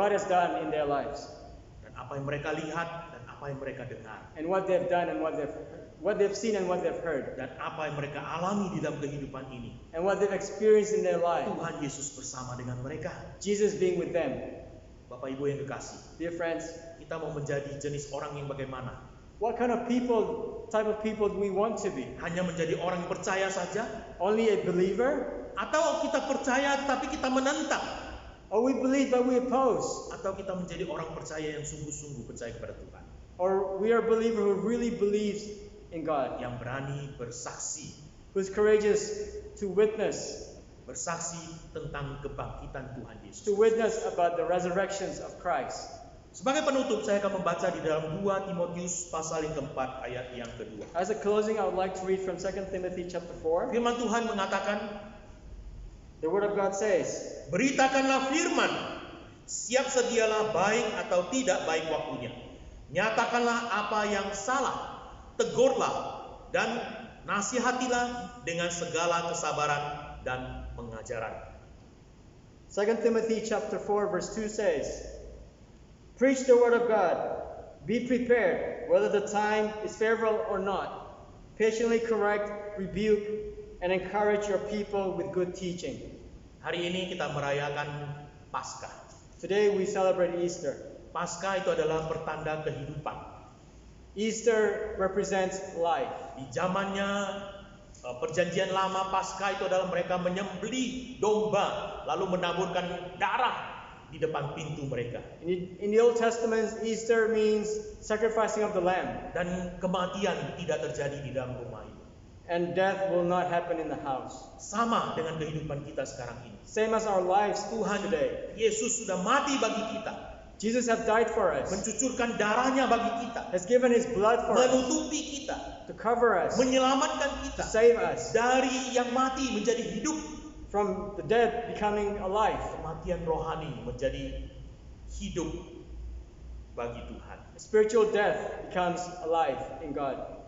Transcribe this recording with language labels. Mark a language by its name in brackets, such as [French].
[English] God has done in their lives. [Indonesian] Dan apa yang mereka lihat dan apa yang mereka dengar. [English] And what they've done and what they've seen and what they've heard. [Indonesian] Dan apa yang mereka alami di dalam kehidupan ini. [English] And what they've experienced in their life. [Indonesian] Tuhan Yesus bersama dengan mereka. [English] Jesus being with them. [Indonesian] Bapak Ibu yang kekasih, [English] Dear friends, [Indonesian] kita mau menjadi jenis orang yang bagaimana? [English] what kind of type of people do we want to be? [Indonesian] Hanya menjadi orang yang percaya saja? [English] Only a believer? [Indonesian] Atau kita percaya tapi kita menentang? [English] Or we believe but we oppose? [Indonesian] Atau kita menjadi orang percaya yang sungguh-sungguh percaya kepada Tuhan? [English] Or we are a believer who really believes in God? [Indonesian] Yang berani bersaksi. [English] Who's courageous to witness? [Indonesian] Bersaksi tentang kebangkitan Tuhan Yesus. [English] To witness about the resurrections of Christ. [Indonesian] Sebagai penutup, saya akan membaca di dalam 2 Timotius pasal yang keempat ayat yang kedua. [English] As a closing, I would like to read from 2 Timothy chapter 4. [Indonesian] Firman Tuhan mengatakan, [English] The word of God says, [Indonesian] beritakanlah firman, siap sedialah baik atau tidak baik waktunya. Nyatakanlah apa yang salah, tegurlah dan nasihatilah dengan segala kesabaran dan pengajaran. [English] 2 Timothy chapter 4 verse 2 says, Preach the word of God. Be prepared, whether the time is favorable or not. Patiently correct, rebuke, and encourage your people with good teaching. [Indonesian] Hari ini kita merayakan Paskah. [English] Today we celebrate Easter. [Indonesian] Paskah itu adalah pertanda kehidupan. [English] Easter represents life. [Indonesian] Di zamannya Perjanjian Lama, Paskah itu adalah mereka menyembelih domba lalu menaburkan darah di depan pintu mereka. [English] In the Old Testament, Easter means sacrificing of the lamb. [Indonesian] Dan kematian tidak terjadi di dalam rumah itu. [English] And death will not happen in the house. [Indonesian] Sama dengan kehidupan kita sekarang ini. [English] Same as our lives [Indonesian] Tuhan [English] today. [Indonesian] Yesus sudah mati bagi kita. [English] Jesus has died for us. [Indonesian] Mencucurkan darahnya bagi kita. [English] Has given his blood for us. [Indonesian] Menutupi kita. [English] To cover us. [Indonesian] Menyelamatkan kita. [English] To save us. [Indonesian] Dari yang mati menjadi hidup. [English] From the dead becoming alive. [Indonesian] Kematian rohani menjadi hidup bagi Tuhan. [English] Spiritual death becomes alive in God.